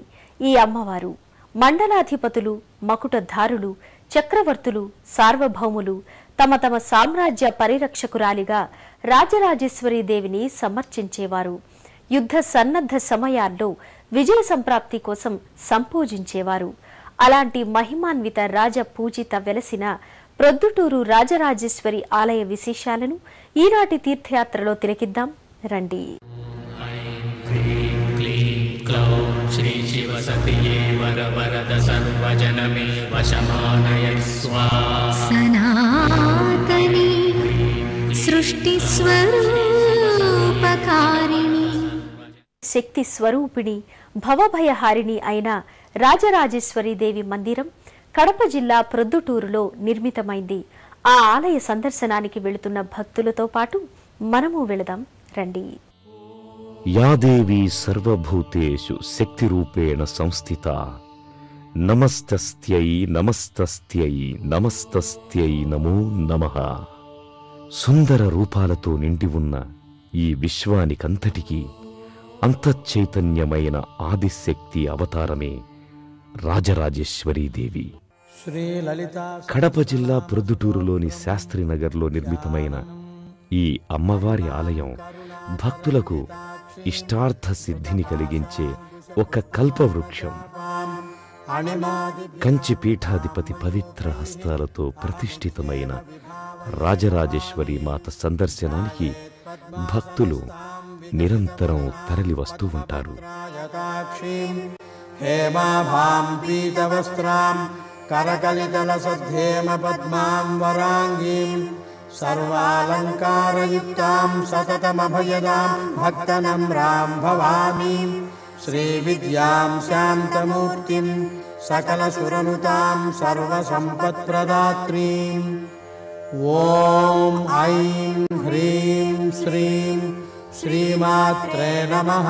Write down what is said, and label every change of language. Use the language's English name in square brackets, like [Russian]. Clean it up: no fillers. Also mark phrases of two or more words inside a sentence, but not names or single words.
[Telugu] ఈ అమ్మవారు మండలాధిపతులు, మకుటధారులు, చక్రవర్తులు, సార్వభౌములు తమ తమ సామ్రాజ్య పరిరక్షకురాలిగా రాజరాజేశ్వరి దేవిని సమర్చించేవారు. యుద్ధ సన్నద్ధ సమయాల్లో విజయ సంప్రాప్తి కోసం సంపూజించేవారు. అలాంటి మహిమాన్విత రాజ పూజిత వెలసిన ప్రొద్దుటూరు రాజరాజేశ్వరి ఆలయ విశేషాలను ఈనాటి తీర్థయాత్రలో తిలకిద్దాం రండి. [Sanskrit] श्री शिव सतिये वर वरद सर्वजनमे वशमानय स्वाहा सनातनी सृष्टि स्वरूपकारिणी [Telugu] శక్తి స్వరూపిణి భవభయహారిణి అయిన రాజరాజేశ్వరి దేవి మందిరం కడప జిల్లా ప్రొద్దుటూరులో నిర్మితమైంది. ఆ ఆలయ సందర్శనానికి వెళుతున్న భక్తులతో పాటు మనము వెళదాం రండి. [Sanskrit] या देवी सर्वभूतेषु शक्तिरूपेण संस्थिता नमस्तस्यै नमस्तस्यै नमस्तस्यै नमो नमः. [Telugu] సుందర రూపాలతో నిండి ఉన్న ఈ విశ్వానికంతటికీ అంతఃచైతన్యమైన ఆదిశక్తి అవతారమే రాజరాజేశ్వరీదేవి. కడప జిల్లా ప్రొద్దుటూరులోని శాస్త్రీనగర్లో నిర్మితమైన ఈ అమ్మవారి ఆలయం భక్తులకు ఇష్టార్థ సిద్ధిని కలిగించే ఒక కల్పవృక్షం. కంచి పీఠాధిపతి పవిత్ర హస్తాలతో ప్రతిష్ఠితమైన రాజరాజేశ్వరి మాత సందర్శనానికి భక్తులు నిరంతరం తరలి వస్తూ ఉంటారు. [Sanskrit] सर्वालंकारयुक्तां सततमभयदां भक्तनम्रां भवानीं श्रीविद्यां शान्तमूर्तिं सकलसुरनुतां सर्वसम्पत्प्रदात्रीं ॐ ऐं ह्रीं श्रीं श्रीमात्रे नमः.